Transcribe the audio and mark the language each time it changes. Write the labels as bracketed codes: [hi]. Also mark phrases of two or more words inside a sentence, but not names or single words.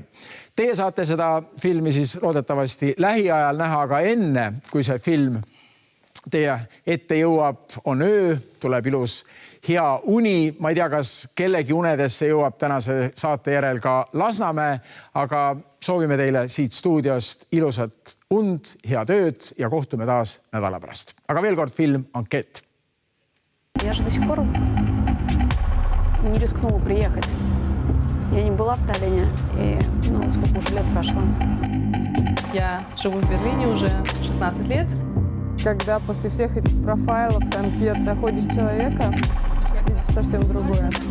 [et] Teie saate seda filmi siis loodetavasti lähiajal näha, aga enne, kui see film teie ette jõuab, on öö, tuleb ilus hea uni. Ma ei tea, kas kellegi unedesse jõuab tänase saate järel ka Lasnamäe, aga soovime teile siit stuudiost ilusat und, head ööd ja kohtume taas nädala pärast. Aga veel kord film Анкет. [ru] Я же до сих пор не рискнула приехать. Я не была в Таллине, и сколько уже лет прошло. Я живу в Берлине уже 16 лет. Когда после всех этих профайлов, анкет находишь человека, видишь совсем другое.